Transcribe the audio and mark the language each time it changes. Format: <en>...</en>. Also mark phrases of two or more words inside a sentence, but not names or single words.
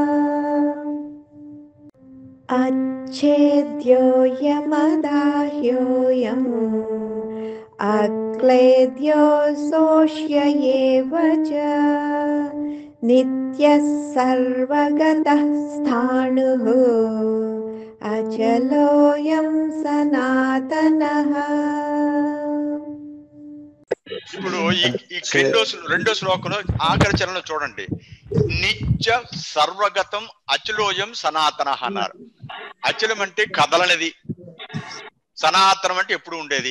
<sa>अच्छेद्योऽयमदाह्योऽयम् अक्लेद्यो शोष्य एव च नित्यः सर्वगतः स्थाणुः अचलोऽयं सनातनः।</sa> <te>ఇప్పుడు ఈ రెండో శ్లోకంలో ఆఖరి చరణంలో చూడండి,</te> <sa>నిత్య సర్వగతం అచలోయం సనాతన</sa> <te>అన్నారు. అచలం అంటే కదలనిది, సనాతనం అంటే ఎప్పుడు ఉండేది.</te>